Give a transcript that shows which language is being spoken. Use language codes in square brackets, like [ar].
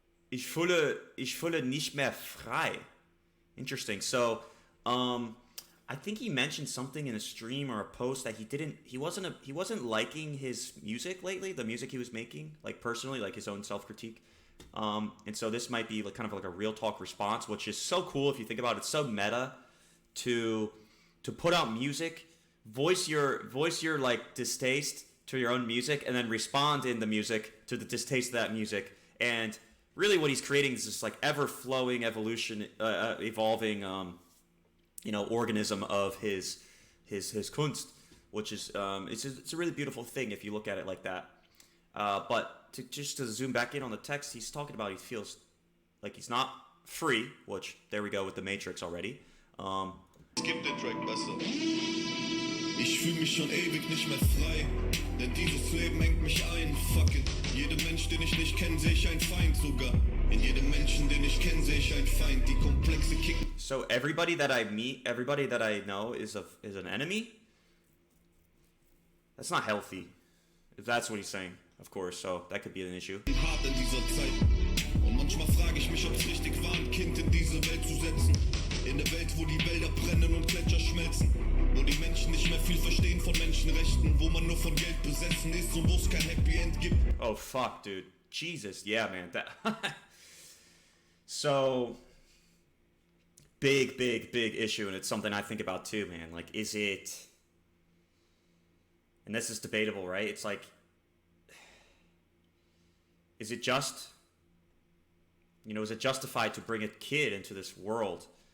[de] Ich fühle nicht mehr frei. [en] Interesting. So, I think he mentioned something in a stream or a post that he wasn't liking his music lately, the music he was making, like personally, like his own self-critique. And so this might be like kind of like a real talk response, which is so cool if you think about it. It's so meta to put out music, voice your like distaste to your own music, and then respond in the music to the distaste of that music. And really what he's creating is this like ever-flowing evolution, evolving organism of his Kunst, which is it's a really beautiful thing if you look at it like that. But to zoom back in on the text, he's talking about he feels like he's not free, which there we go with the Matrix already. [de] Skip den Track besser. Ich fühl mich schon ewig nicht mehr frei, denn dieses Leben hängt mich ein, [en] fuck it. [de] Jedem Mensch, den ich nicht kenne, sehe ich einen Feind sogar. In jedem Menschen, den ich kenne, sehe ich einen Feind. Die Komplexe kicken. [en] So everybody that I meet, everybody that I know is an enemy? That's not healthy. If that's what he's saying, of course, so that could be an issue. [de] Hart in dieser Zeit. Und manchmal frage ich mich, ob es richtig war, ein Kind in diese Welt zu setzen. In der Welt, wo die Wälder brennen und Gletscher schmelzen. Wo die Menschen nicht mehr viel verstehen von Menschenrechten. Wo man nur von Geld besessen ist und wo es kein Happy End gibt. [en] Oh fuck, dude. Jesus, yeah, man. That So, big issue, and it's something I think about too, man. Like, is it... And this is debatable, right? It's like... Is it just... is it justified to bring a kid into this world?